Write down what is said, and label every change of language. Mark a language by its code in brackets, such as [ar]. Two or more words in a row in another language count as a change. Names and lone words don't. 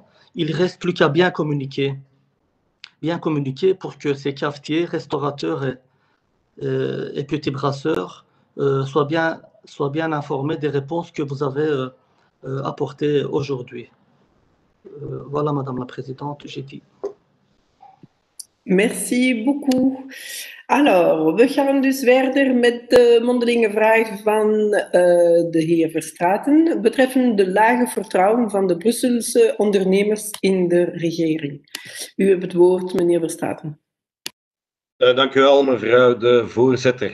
[fr] Il ne reste plus qu'à bien communiquer pour que ces cafetiers, restaurateurs et petits brasseurs soient bien informés des réponses que vous avez apportées aujourd'hui. Voilà, Madame la Présidente, j'ai dit. Merci beaucoup. Alors, [nl] we gaan dus verder met de mondelinge vraag van de heer Verstraeten betreffende de lage vertrouwen van de Brusselse ondernemers in de regering. U hebt het woord, meneer Verstraeten. Dank u wel, mevrouw de voorzitter.